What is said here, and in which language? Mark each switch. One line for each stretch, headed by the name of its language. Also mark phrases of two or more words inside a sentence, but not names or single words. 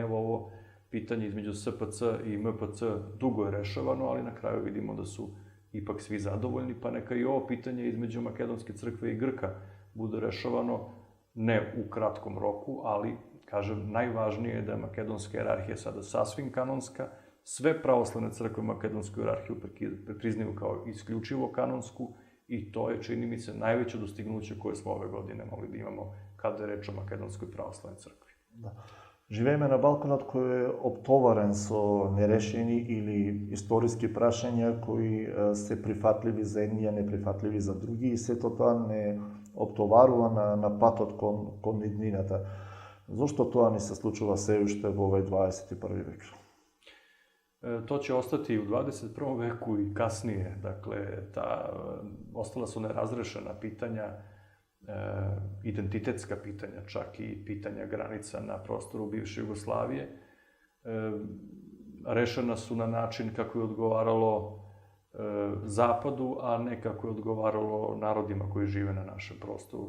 Serbian: Evo ovo pitanje između SPC i MPC dugo je rešavano, ali na kraju vidimo da su ipak svi zadovoljni, pa neka i ovo pitanje između Makedonske crkve i Grka bude rešavano ne u kratkom roku, ali, kažem, najvažnije je da je makedonska jerarhija sada sasvim kanonska, sve pravoslavne crkve makedonsku jerarhiju priznaju kao isključivo kanonsku i to je, čini mi se, najveće dostignuće koje smo ove godine mogli da imamo kada je reč o makedonskoj pravoslavnoj crkvi. Da.
Macedonian: Живееме на Балканот кој е оптоварен со нерешени или историски прашања кои се прифатливи за едни, а неприфатливи за други и сето тоа не оптоварува на патот кон иднината. Зошто тоа ни се случува се уште во овој 21. век?
Serbian: To će ostati i u 21. veku i kasnije. Dakle, ostala su nerazrešena pitanja, identitetska pitanja, čak i pitanja granica na prostoru bivše Jugoslavije. Rešena su na način kako je odgovaralo Zapadu, a ne kako je odgovaralo narodima koji žive na našem prostoru.